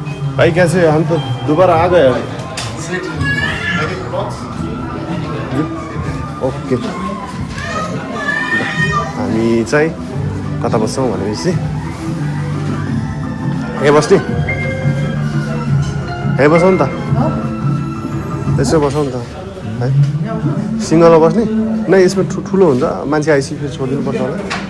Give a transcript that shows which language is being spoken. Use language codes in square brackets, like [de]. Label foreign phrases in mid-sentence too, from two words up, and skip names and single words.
[hi] भाई कैसे हम तो दोबारा आ गए अभी ओके [ne] हामी चाहिँ कता बस्छौँ भनेपछि यहाँ बस्ने यहाँ बसौँ नि त यसो बसौँ नि त है सिङ्गलमा बस्ने नै यसमा ठुलो हुन्छ मान्छे आइसक्यो फेरि छोडिदिनु पर्छ होला